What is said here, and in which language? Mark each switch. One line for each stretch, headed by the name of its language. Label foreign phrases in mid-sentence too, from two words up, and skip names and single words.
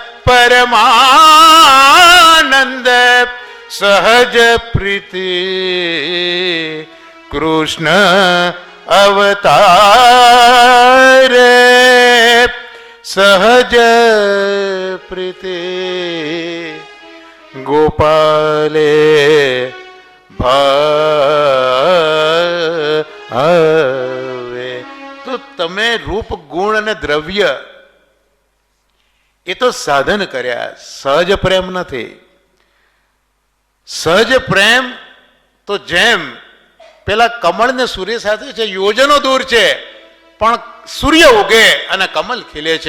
Hindi: परमानंद सहज प्रीति कृष्ण अवतार सहज प्रीति गोपाले भावे।
Gujarati: तो તમે રૂપ ગુણ અને દ્રવ્ય એ તો સાધન કર્યા, સહજ પ્રેમ નથી. સહજ પ્રેમ તો જેમ પેલા કમળ ને સૂર્ય સાથે છે, યોજનો દૂર છે પણ સૂર્ય ઉગે અને કમલ ખીલે છે.